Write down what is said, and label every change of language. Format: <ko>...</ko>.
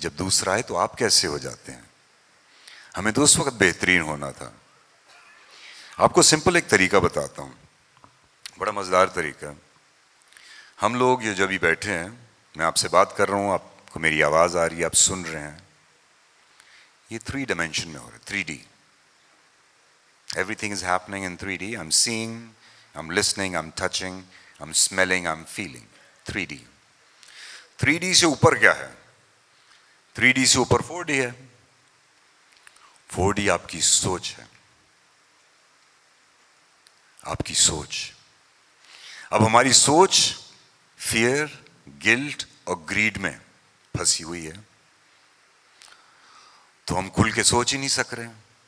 <ur>جب دوسرا آئے تو آپ کیسے ہو جاتے ہیں. ہمیں تو اس وقت بہترین ہونا تھا. آپ کو سمپل ایک طریقہ بتاتا ہوں, بڑا مزیدار طریقہ. ہم لوگ یہ جب بھی بیٹھے ہیں, میں آپ سے بات کر رہا ہوں, آپ کو میری آواز آ رہی ہے, آپ سن رہے ہیں, یہ 3 ڈائمینشن میں ہو رہا ہے, 3D.</ur> <en>Everything is happening in 3D. I'm seeing, I'm listening, I'm touching, I'm smelling, I'm feeling. 3D.</en> <ur>3D سے اوپر کیا ہے؟ 3D سے اوپر 4D ہے. 4D آپ کی سوچ ہے, آپ کی سوچ. اب ہماری سوچ فیئر, گلٹ اور گریڈ میں پھنسی ہوئی ہے, تو ہم کھل کے سوچ ہی نہیں سک رہے ہیں.</ur>